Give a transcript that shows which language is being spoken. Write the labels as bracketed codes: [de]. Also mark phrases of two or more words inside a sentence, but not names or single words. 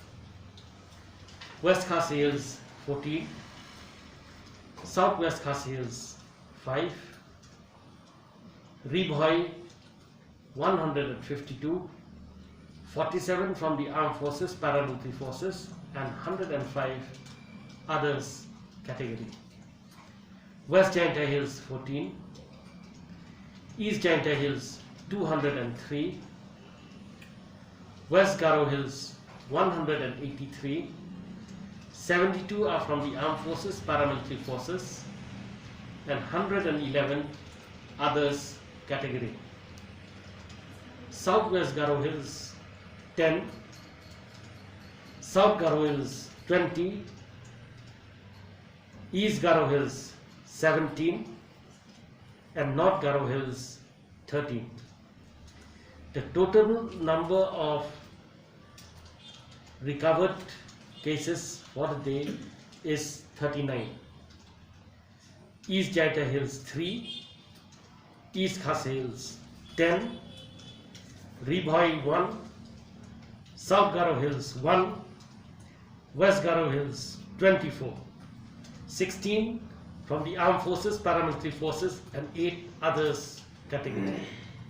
[en] West Khasi Hills 14, Southwest Khasi Hills 5, Ribhoi 152, 47 from the armed forces, paramilitary forces, and 105 others category. West Jaintia Hills 14, East Jaintia Hills 203, West Garo Hills 183, 72 are from the armed forces, paramilitary forces, and 111 others category. Southwest Garo Hills 10, South Garo Hills 20, East Garo Hills 17, and North Garo Hills 13. The total number of recovered cases for the day is 39. East Jaita Hills 3, East Khas Hills 10, Ribhoi 1, South Garo Hills 1, West Garo Hills 24, 16 from the armed forces, paramilitary forces, and 8 others category.